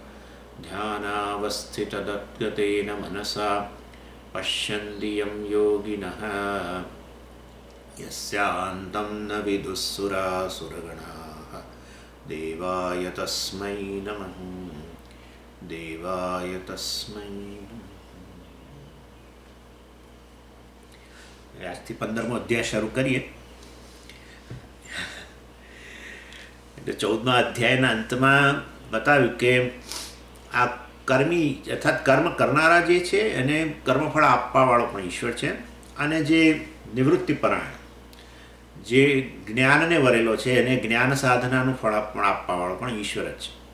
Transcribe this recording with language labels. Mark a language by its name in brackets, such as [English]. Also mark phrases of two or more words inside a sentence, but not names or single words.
[Sanskrit] ध्यानावस्थितदत्गतेन मनसा पश्यन्ति यं योगिनः यस्यान्तं न विदुःसुरासुरगणाः। देवाय तस्मै नमः देवाय तस्मै। [Gujarati] આજથી 15મો અધ્યાય શરૂ કરીએ. એટલે 14મા અધ્યાયના અંતમાં બતાવ્યું કે આ કર્મી અર્થાત કર્મ કરનારા જે છે એને કર્મફળ આપવાવાળો પણ ઈશ્વર છે, અને જે નિવૃત્તિપરાયણ જે જ્ઞાનને વરેલો છે એને જ્ઞાન સાધનાનું ફળ પણ આપવાવાળો પણ ઈશ્વર જ છે.